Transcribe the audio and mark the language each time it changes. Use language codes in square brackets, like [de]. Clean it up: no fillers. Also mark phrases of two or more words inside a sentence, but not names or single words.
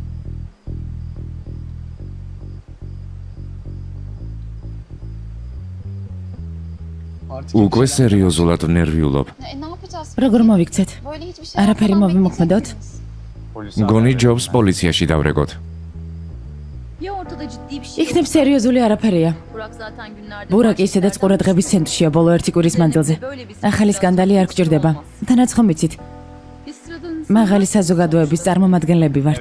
[ka] უკვე სერიოზულად ნერვიულობ. [tr] ne yapacağız? [ka] როგორ მოვიქცეთ? [tr] Böyle hiçbir şey [ka] არაფერი [tr] yapmadan [ka] მოვიმოქმედოთ? მგონი ჯობს პოლიციაში დავრეგოთ. [tr] Ya ortada ciddi bir şey [ka] იქნებ სერიოზული არაფერია. [tr] Burak zaten günlerde [ka] ბურაკი ისედაც ყურადღების ცენტრშია ბოლო ერთი კვირის მანძილზე. ახალი სკანდალი არ გჭირდება. თანაც ხომ იცით? [tr] Biz sıradan [ka] მაღალი საზოგადოების წარმომადგენლები ვართ.